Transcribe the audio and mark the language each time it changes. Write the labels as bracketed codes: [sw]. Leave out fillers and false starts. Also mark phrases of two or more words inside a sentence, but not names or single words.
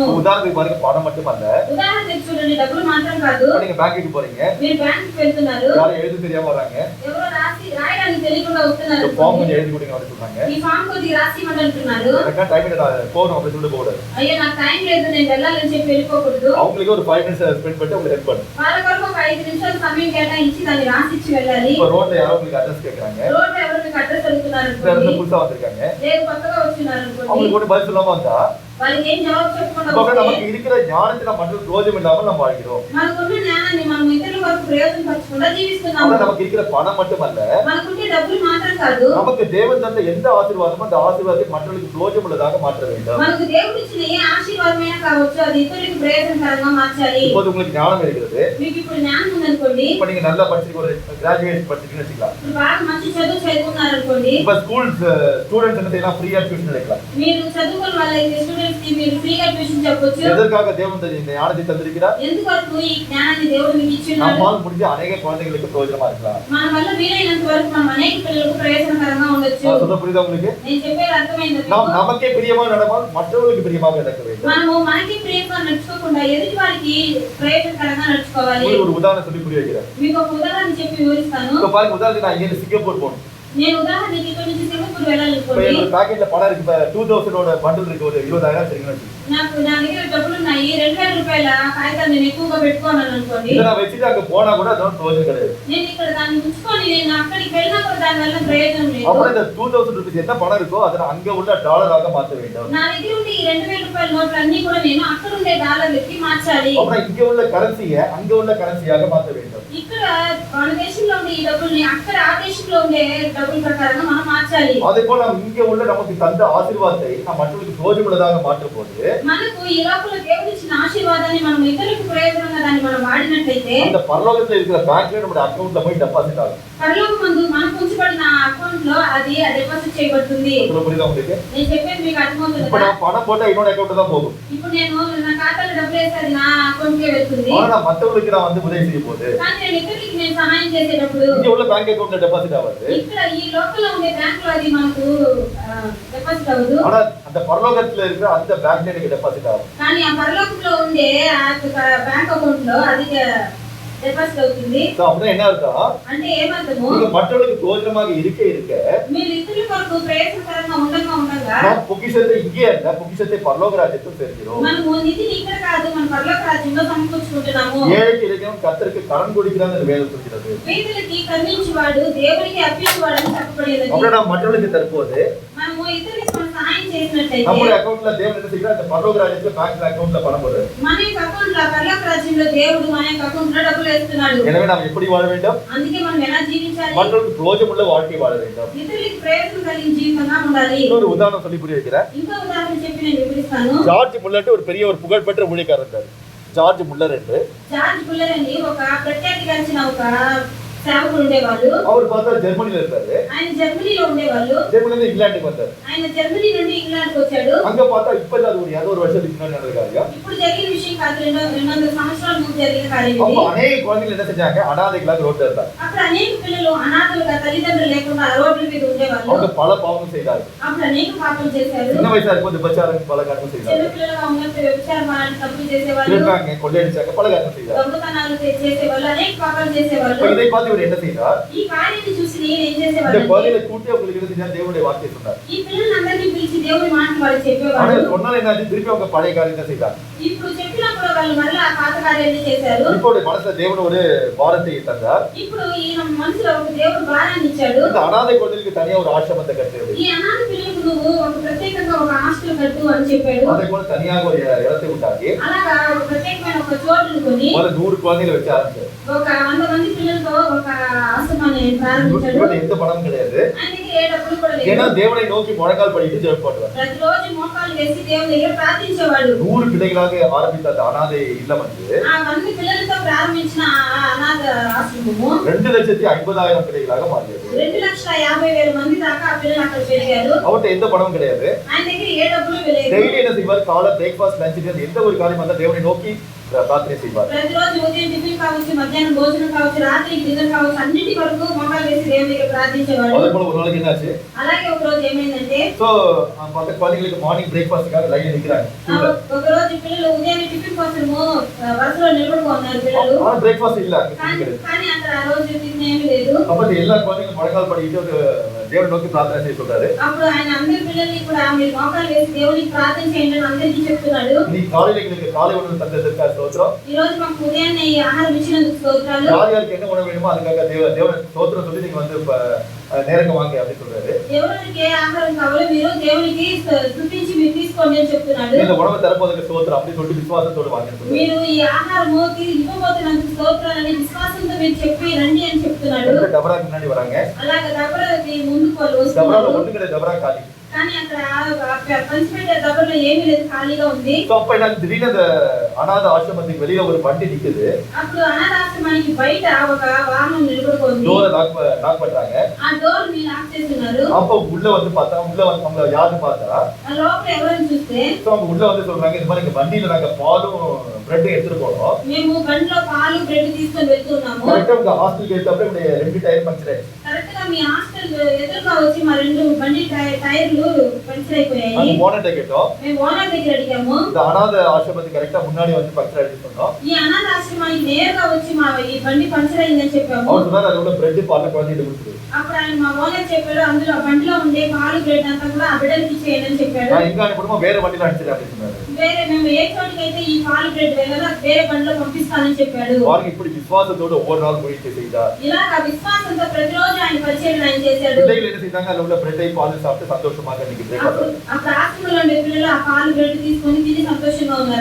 [ta] உதாரணத்துக்கு பாருங்க, பணம் மட்டுமல்ல, [te] ఉదాహరణకు చూడండి, డబ్బులు మాత్రం కాదు. [ta] நீங்க பேங்க்குக்கு போறீங்க, [te] మీరు బ్యాంకుకి వెళ్తున్నారు, [ta] யாரும் எழுத தெரியாம வராங்க, [te] ఎవరో రాయడానికి తెలియకుండా వస్తున్నారు, [ta] இந்த ஃபார்ம் கொஞ்சம் எழுதி கொடுங்க அப்படின்னு சொன்னாங்க. [te] ఈ ఫామ్ కొద్దిగా రాసి ఇవ్వండి అంటున్నారు. [ta] எனக்கா டைம் போகணும் அப்படின்னு சொல்லிட்டு போகக்கூடாது. [te] అయ్యో నాకు టైం లేదు, నేను వెళ్ళాలని చెప్పి వెళ్ళిపోకూడదు. [ta] அவங்களுக்கு ஒரு 5 [en] minutes spend [ta] பண்ணிட்டு உங்களுக்கு ஹெல்ப் பண்ணும். [te] వాళ్ళ కొరకు ఒక 5 నిమిషాలు సమయం కేటాయించి దాన్ని రాసిచ్చి వెళ్ళాలి. [ta] இப்ப ரோட்ல யாரோ உங்களுக்கு அட்ரஸ் கேக்குறாங்க, [te] రోడ్డు ఎవరు మీకు అడ్రస్ అడుగుతున్నారు [ta] வேற [te] అనుకోండి, [ta] புதுசா வந்திருக்காங்க, [te] లేదు కొత్తగా వచ్చినారు అనుకోండి, [ta] அவங்களுக்கு ஒண்ணு பதில் சொல்லாம வந்தா [te] వాళ్ళకి ఏం జవాబు చెప్పకుండా [ta] இப்ப [te] వస్తే, [ta] நமக்கு இருக்கிற ஞானத்தை நம்ம மற்றொரு பிரயோஜனம் இல்லாமல் நம்ம வாழ்கிறோம். [te] మనకున్న జ్ఞానాన్ని మనం ఇతరుల వరకు ప్రయోజనపరచకుండా జీవిస్తున్నాము. [ta] ஆனா நமக்கு இருக்கிற பணம் மட்டுமல்ல, [te] మనకుంటే డబ్బులు మాత్రం కాదు, [ta] நமக்கு தேவன் தந்த எந்த ஆசீர்வாதமோ அந்த ஆசீர்வாதத்தை மற்றவர்களுக்கு பிரயோஜனம் உள்ளதாக மாற்ற வேண்டும். [te] మనకు దేవుడు ఇచ్చిన ఏ ఆశీర్వాదమైనా కావచ్చు, అది ఇతరులకు ప్రయోజనకరంగా మార్చాలి. [ta] இப்போது உங்களுக்கு ஞானம் இருக்கிறது, [te] మీకు ఇప్పుడు జ్ఞానం ఉందనుకోండి, [ta] இப்ப நீங்க நல்லா படிச்சு ஒரு கிராஜுவேட் படிச்சிருக்கீங்கன்னு வச்சுக்கலாம். [te] ఇప్పుడు బాగా మంచి చదువు చదువుకున్నారు అనుకోండి, [ta] இப்ப [en] school students [ta] என்ன செய்யலாம்? ஃப்ரீயா டியூஷன் எடுக்கலாம். [te] మీరు చదువుకున్న వాళ్ళకి స్టూడెంట్స్ కి మీరు ఫ్రీగా ట్యూషన్ చెప్పొచ్చు. [ta] எதற்காக தேவன் இந்த ஞானத்தை தந்திருக்கிறார்? [te] ఎందుకొరకు ఈ జ్ఞానాన్ని దేవుడు మీకు ఇచ్చున్నాడు? [ta] நம்மால் முடிஞ்ச அநேக குழந்தைகளுக்கு பிரயோஜனமா இருக்கலாம். [te] మన వల్ల వీలైనంత వరకు మనం అనేక పిల్లలకు ప్రయోజనకరంగా ఉండొచ్చు. [ta] சொல்ல புரியுதா உங்களுக்கு? [te] నేను చెప్పేది అర్థమైందా మీకు? [ta] நாம் நமக்கே பிரியமாக நடந்தால் மற்றவர்களுக்கு பிரியமாக நடக்க வேண்டும். [te] మనము మనకి ప్రేమగా నడుచుకోకుండా ఎదుటి వారికి ప్రయోజనకరంగా నడుచుకోవాలి. [ta] உங்களுக்கு ஒரு உதாரணம் சொல்லி புரிய வைக்கிறேன். [te] మీకు ఒక ఉదాహరణ చెప్పి వివరిస్తాను. [ta] இப்ப பாருங்க, உதாரணத்துக்கு நான் இங்க சிங்கப்பூர் போகணும். [te] నేను ఉదాహరణకి ఇక్కడ నుంచి సింగపూర్ [ta] இப்ப [te] వెళ్ళాలనుకోండి, [ta] என்னோட பாக்கெட்ல பணம் இருக்கு, 2000 பண்டில் இருக்கு, ஒரு 20,000 சரிங்கன்னு வச்சுக்கோங்க. [te] నా దగ్గర డబ్బులు ఉన్నాయి, 2000 రూపాయల కాగితాలు నేను ఎక్కువగా పెట్టుకోవాలని అనుకోండి, [ta] இதை நான் வச்சுட்டு அங்க போனா கூட அதோட பிரயோஜனம் கிடையாது. [te] నేను ఇక్కడ దాన్ని ఉంచుకొని నేను అక్కడికి వెళ్ళినా కూడా దాని వల్ల ప్రయోజనం లేదు. [ta] அப்புறம் இந்த 2000 ரூபீஸ் என்ன பணம் இருக்கோ அதை நான் அங்க உள்ள டாலராக மாற்ற வேண்டும். [te] నా దగ్గర ఉండే ఈ 2000 రూపాయల నోట్లు అన్ని కూడా నేను అక్కడ ఉండే డాలర్లకి మార్చాలి. [ta] அப்புறம் இங்க உள்ள கரன்சியை அங்க உள்ள கரன்சியாக மாற்ற வேண்டும். [te] ఇక్కడ మన దేశంలో ఉండే ఈ డబ్బుల్ని అక్కడ ఆ దేశంలో ఉండే డబ్బుల ప్రకారంగా మనం మార్చాలి. [ta] அதே போல நம்ம இங்க உள்ள நமக்கு தந்த ஆசீர்வாதத்தை நாம் மற்றவர்களுக்கு பிரயோஜனமுள்ளதாக மாற்றும் போது [te] మనకు ఈ లోపల దేవుడు ఇచ్చిన ఆశీర్వాదాన్ని మనం ఇతరులకు ప్రయోజనంగా దాన్ని మనం వాడినట్లయితే [ta] அந்த பரலோகத்துல இருக்கிற பேங்க்ல நம்முடைய அக்கவுண்ட்ல போய் டெபாசிட் ஆகும். [te] పరలోకమందు మనకు ఉంచబడిన అకౌంట్ అకౌంట్ లో అది డిపాజిట్ చేయబడుతుంది. [ta] சொல்ல புரியுதா உங்களுக்கு? [te] నేను చెప్పేది మీకు అర్థమవుతుంది [ta] இப்ப [te] కదా? [ta] நான் பணம் போட்டா என்னோட அக்கௌண்ட் தான் போகும். [te] ఇప్పుడు నేను నా ఖాతాలో డబ్బులు వేస్తే అది నా అకౌంట్ కే వెళ్తుంది. [ta] ஆனா நான் மத்தவங்களுக்கு நான் வந்து உதவி செய்யும் போது [te] కానీ నేను ఇతరులకు నేను సహాయం చేసేటప్పుడు [ta] இங்க உள்ள [en] bank account [ta] டெபாசிட் ஆகாது. [te] ఇక్కడ ఈ లోకల్ లో ఉండే బ్యాంక్ లో అది మనకు డిపాజిట్ అవ్వదు. [ta] ஆனா அந்த పరలోకத்துல இருக்கிற அந்த பேங்க்ல எனக்கு டெபாசிட் ஆகும். [te] కానీ ఆ పరలోకంలో ఉండే ఆ బ్యాంక్ అకౌంట్ లో అది డిపాజిట్ అవుతుంది. [ta] சோ அப்படினா என்ன அர்த்தம்? [te] అంటే ఏమర్థము? [ta] நீங்க மற்றவங்களுக்கு பிரயோஜனமாக இருக்க [te] మీరు ఇతరుల కొరకు ప్రయోజనకరంగా ఉండగా [ta] நாம் பொக்கிஷத்தை இங்கே அல்ல, பொக்கிஷத்தை பரலோக ராஜ்யத்தில் சேர்க்கிறோம். [te] మనము నిధిని ఇక్కడ కాదు మన పరలోక రాజ్యంలో సమకూర్చుకుంటున్నాము. [ta] ஏழைக்கு இறைவன் கர்த்தருக்கு கடன் கொடுக்கிறான்னு அந்த வேதம் சொல்கிறது. [te] పేదలకి కరుణించువాడు దేవునికి అప్పించువాడు అని చెప్పబడినది. [ta] அப்படியே நாம் மற்றவர்களுக்கு தற்போது [te] మనము ఇతరులకు మనం సహాయం చేసినట్లయితే [ta] நம்முடைய அக்கவுண்ட்ல தேவன் என்ன செய்கிறார்? அந்த பரலோக ராஜ்யத்துல [en] bank account [ta] பணம் போடுறார். [te] మన యొక్క అకౌంట్ లో పరలోక రాజ్యంలో దేవుడు మన యొక్క అకౌంట్ లో డబ్బులు వేస్తున్నాడు. [ta] எனவே நாம் எப்படி வாழ வேண்டும்? [te] అందుకే మనం ఎలా జీవించాలి? [ta] மற்றவர்களுக்கு பிரயோஜனமுள்ள வாழ்க்கை வாழ வேண்டும். [te] ఇతరులకు ప్రయోజనం కలిగిన జీవితంగా ఉండాలి. [ta] இன்னொரு உதாரணம் சொல்லி புரிய வைக்கிறேன். [te] ఇంకో ఉదాహరణ చెప్పి నేను వివరిస్తాను. [ta] ஜார்ஜ் முல்லர் ஒரு பெரிய ஒரு புகழ்பெற்ற ஊழியக்காரர் இருந்தார். ஜார்ஜ் முல்லர் என்று [te] జార్జ్ బుల్లర్ అని ఒక ప్రఖ్యాతిగాంచిన ఒక సేవకుడు ఉండేవాళ్ళు. [ta] அவர் பார்த்தா ஜெர்மனில இருக்காரு. [te] ఆయన జర్మనీలో ఉండేవాళ్ళు. [ta] ஜெர்மனில இருந்து இங்கிலாந்துக்கு வந்தார். [te] ఆయన జర్మనీ నుండి ఇంగ్లాండ్కి వచ్చాడు. [ta] அங்க பார்த்தா இப்ப அது ஒரு 200 வருஷத்துக்கு முன்னாடி நடந்த காரியம். [te] ఇప్పుడు జరిగిన విషయం కాదు, 200 సంవత్సరాల ముందు జరిగిన కార్యం [ta] அப்ப [te] ఇది. [ta] அநேக குழந்தைகள் என்ன செஞ்சாங்க? அனாதைகளாக ரோட்ல இருந்தாங்க. [te] అప్పుడు అనేక పిల్లలు అనాథలుగా తల్లిదండ్రులు లేకుండా రోడ్ల మీద ఉండేవాళ్ళు. [ta] அவங்க பல பாவம் செய்தார்கள். [te] అప్పుడు అనేక పాపం చేశారు. [ta] சின்ன வயசா இருக்கும்போது விபச்சாரம் பல காரணம் [te] చిన్న [ta] செய்தார்கள். [te] పిల్లలుగా ఉన్నప్పుడు వ్యభిచారం అలాంటి తప్పులు చేసేవాళ్ళు. [ta] திருட்டாங்க, கொள்ளையடிச்சாங்க, பல காரணம் செய்தார்கள். [te] దొంగతనాలు చేసేవాళ్ళు, అనేక పాపాలు చేసేవాళ్ళు. [ta] இப்ப இதை பார்த்து இவர் என்ன செய்தார்? [te] ఈ కార్యాన్ని చూసి నేను ఏం [ta] இந்த [te] చేసేవాళ్ళు? [ta] குழந்தைகளை கூட்டி அவங்களுக்கு என்ன செஞ்சார்? தேவனுடைய வார்த்தையை சொன்னார். [te] ఈ పిల్లలందరినీ పిలిచి దేవుని మాటలు వాళ్ళు [ta] ஆனா [te] చెప్పేవాళ్ళు. [ta] சொன்னாலும் என்ன ஆச்சு? திருப்பி அவங்க பழைய காரியத்தை செய்தாங்க. [te] ఇప్పుడు చెప్పినప్పుడు వాళ్ళు మళ్ళీ ఆ పాత కార్యాన్ని చేశారు. [ta] இப்போ மனசுல தேவன் ஒரு பாரத்தை தந்தார். [te] ఇప్పుడు ఈయన మనసులో ఒక దేవుడు భారాన్ని ఇచ్చాడు. [ta] இந்த அனாதை குழந்தைகளுக்கு தனியா ஒரு ஆசிரமத்தை கட்டுறது. [te] ఈ అనాథ పిల్లలకు నువ్వు ఒక ప్రత్యేకంగా ఒక హాస్టల్ కట్టు అని చెప్పాడు. [ta] அதை போல தனியாக ஒரு இடத்தை உண்டாக்கி [te] అలాగా ఒక ప్రత్యేకమైన ఒక చోటును కొని [ta] முதல்ல 100 குழந்தைகளை வச்சு ஆரம்பிச்சார். [te] ఒక 100 మంది పిల్లలతో ఒక ఆశ్రమాన్ని ప్రారంభించాడు. [ta] இவருக்கு எந்த பணமும் கிடையாது. [te] ఆయన దగ్గర ఏ డబ్బులు కూడా [ta] ஏன்னா [te] లేదు. [ta] தேவனை நோக்கி முழங்கால் படிட்டு ஜெபம் பண்ணுவார். [te] ప్రతిరోజు మోకాలు వేసి దేవుని దగ్గర ప్రార్థించేవాడు. [ta] 100 பிள்ளைகளாக ஆரம்பித்த அந்த அனாதை இல்லம் வந்து [te] ఆ 100 పిల్లలతో ప్రారంభించిన ఆ అనాథ ఆశ్రమము [ta] 2,50,000 பிள்ளைகளாக மாறியது. [te] 2,50,000 మంది దాకా ఆ పిల్లలు అక్కడ పెరిగారు. [ta] அவர்கிட்ட எந்த பணமும் கிடையாது. [te] ఆయన దగ్గర ఏ డబ్బులు లేదు. [ta] டெய்லி என்ன செய்வார்? காலை [en] breakfast lunch [ta] எந்த ஒரு காரியம் வந்தா தேவனை நோக்கி பிரார்த்தனை செய்வார். [te] ప్రతిరోజు ఉదయం టిఫిన్ కావచ్చు, మధ్యాహ్నం భోజనం కావచ్చు, రాత్రికి డిన్నర్ కావచ్చు, అన్నిటి వరకు మోకాలు వేసి దేవుని దగ్గర ప్రార్థించేవాడు. [ta] அதே போல ஒரு நாளைக்கு என்னாச்சு? [te] అలాగే ఒక రోజు ఏమైందంటే [ta] சோ பத்து குழந்தைகளுக்கு [en] morning breakfast [ta] லைன்ல நிக்கிறாங்க. [te] ఒక రోజు పిల్లలు ఉదయం టిఫిన్ కోసము వరుసలో నిలబడుకో ఉన్నారు పిల్లలు. [ta] ஆனா பிரேக்ஃபாஸ்ட் இல்ல. [te] కానీ అక్కడ ఆ రోజు టిఫిన్ ఏమీ లేదు. [ta] அப்ப எல்லா குழந்தைகளும் முழங்கால் படிக்கிட்டு தேவனை நோக்கி பிரார்த்தனை செய்ய சொல்றாரு. [te] అప్పుడు ఆయన అందరి పిల్లల్ని కూడా మీరు మోకాలు వేసి దేవునికి ప్రార్థన చేయండి అని అందరికీ చెప్తున్నాడు. [ta] நீ காலையில எங்களுக்கு காலை உணவு தந்ததற்காக ஸ்தோத்திரம். [te] ఈ రోజు మాకు ఉదయాన్నే ఈ ఆహారం ఇచ్చినందుకు స్తోత్రాలు. [ta] யார் யாருக்கு என்ன உணவு வேணுமோ அதுக்காக தேவன் ஸ்தோத்திரம் சொல்லி நீங்க வந்து நேரங்க வாங்க அப்படி சொல்றாரு. [te] ఎవరికి ఏ ఆహారం కావాలో మీరు దేవునికి స్తుతించి మీరు తీసుకోండి అని చెప్తున్నాడు. [ta] இந்த உணவை தரப்போதுக்கு ஸ்தோத்திரம் அப்படி சொல்லிட்டு விசுவாசத்தோட வாங்க சொல்றாரு. [te] మీరు ఈ ఆహారము ఇవ్వబోతున్నందుకు స్తోత్రాలని విశ్వాసంతో మీరు చెప్పి రండి అని చెప్తున్నాడు. [ta] டபராக்கு முன்னாடி வராங்க. [te] అలాగే దబరాకి ముందుకు వాళ్ళు [ta] டபரால [te] వస్తున్నారు. [ta] ஒண்ணு கிடையாது. டபரா காலி. [te] కానీ అక్కడ పంచిపెట్టే దబరలో ఏమీ లేదు, ఖాళీగా ఉంది. [ta] சோ அப்ப என்ன திடீர்னு அந்த அநாத ஆசிரமத்துக்கு வெளியில ஒரு வண்டி நிக்குது. [te] అప్పుడు అనాథాశ్రమానికి బయట ఒక వాహనం నిలబడుకుంది. [en] door lock [ta] பண்றாங்க. [te] ఆ డోర్ ని లాక్ చేస్తున్నారు. [ta] அப்ப உள்ள வந்து பார்த்தா உள்ள வந்து அவங்க யாருன்னு பார்த்தா [te] ఆ లోపల ఎవరైనా చూస్తే [ta] சோ அவங்க உள்ள வந்து சொல்றாங்க இந்த மாதிரி வண்டியில நாங்க பாலும் பிரெட் எடுத்துட்டு போறோம். [te] మేము బండిలో పాలు బ్రెడ్ తీసుకొని వెళ్తున్నాము. [ta] கரெக்ட்டா உங்க ஹாஸ்டலுக்கு ஏத்தப்ப இப்படி ரெண்டு [en] tyre puncture [ta] ஆயிடுச்சு. [te] కరెక్ట్ గా మీ హాస్టల్ ఎదురుగా వచ్చి మా రెండు బండి [en] tyres puncture [te] అయిపోయాయి. [ta] அந்த ஓனர்ட்ட கேட்டோம். [te] మేము ఓనర్ దగ్గర అడిగాము. [ta] இந்த அநாத ஆசிரமத்துக்கு கரெக்ட்டா முன்னாடி வந்து பஞ்சர் ஆயிடுச்சு சொன்னோம். [te] ఈ అనాథ ఆశ్రమానికి నేరుగా వచ్చి మా ఈ బండి పంచర్ అయిందని చెప్పాము. [ta] அவர் சொன்னாரு அது உள்ள பிரெட் பால் குழந்தைகிட்ட கொடுத்துரு. [te] అప్పుడు ఆయన మా ఓనర్ చెప్పాడు అందులో బండిలో ఉండే పాలు బ్రెడ్ అంతా కూడా ఆ బిడ్డలకి ఇచ్చేయండి అని చెప్పాడు. [ta] நான் எங்க அனுப்பணுமோ வேற வண்டியில அனுப்பிச்சிடு அப்படின்னு சொன்னாரு. [te] వేరే మేము ఏ చోటికైతే ఈ పాలు బ్రెడ్ వెళ్ళాలో వేరే బండిలో పంపిస్తానని చెప్పాడు. [ta] பாருங்க இப்படி விசுவாசத்தோட ஒவ்வொரு நாள் முயற்சி செய்தார். [te] ఇలాగా విశ్వాసంతో ప్రతిరోజు ఆయన పరిచయం ఆయన చేశాడు. [ta] பிள்ளைகள் என்ன செய்தாங்க? அதுல உள்ள பிரெட்டை பால் சாப்பிட்டு சந்தோஷமாக இன்னைக்கு பிரேக்ஃபாஸ்ட். [te] అప్పుడు ఆశ్రమంలో ఉండే పిల్లలు ఆ పాలు బ్రెడ్ తీసుకొని తిని సంతోషంగా ఉన్నారు.